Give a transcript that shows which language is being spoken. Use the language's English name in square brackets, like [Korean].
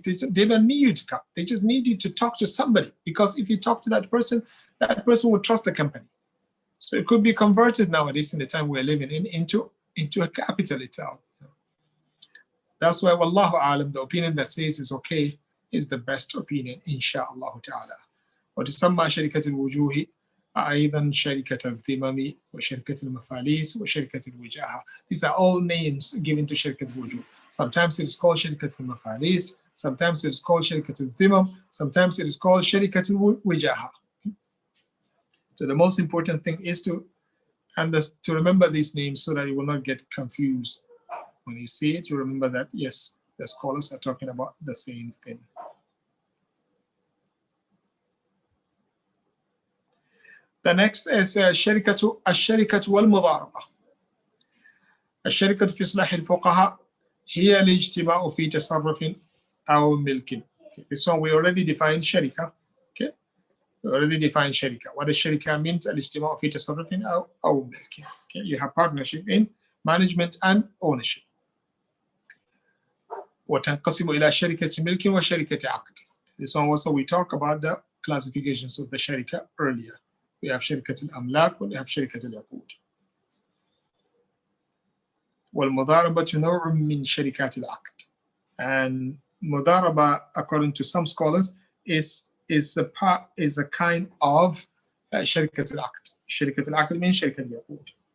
[English] They don't need you to come. They just need you to talk to somebody, because if you talk to that person will trust the company. So it could be converted nowadays in the time we're living in into a capital itself. That's why, wallahu alam, the opinion that says it's okay is the best opinion, inshallah ta'ala. [Arabic] وتسمى شركة الوجوه أيضا شركة الذمم وشركة المفاليس وشركة الوجاهة. [English] These are all names given to شركة الوجوه. Sometimes it is called شركة المفاليس, sometimes it is called شركة الذمم, sometimes it is called شركة الوجاهة. So the most important thing is to remember these names so that you will not get confused. When you see it, you remember that, yes, the scholars are talking about the same thing. The next is الشركة والمضاربة. [Arabic] الشركة في إصلاح الفقهاء هي الاجتماع في تصرف أو ملك. [English] This one we already defined شركة. Okay, we already defined شركة. What the شركة means, [Arabic] الاجتماع في تصرف أو ملك. [English] Okay, you have partnership in management and ownership. [Arabic] وتنقسم إلى شركة ملك وشركة عقد. [English] This one also we talk about the classifications of the sharika earlier. We have شركة الأملاك and we have شركة العقود. [Arabic] والمضاربة نوع من شركات العقد. [English] And mudaraba, according to some scholars, is a kind of شركة العقد. [Arabic] شركة العقد means شركة العقود.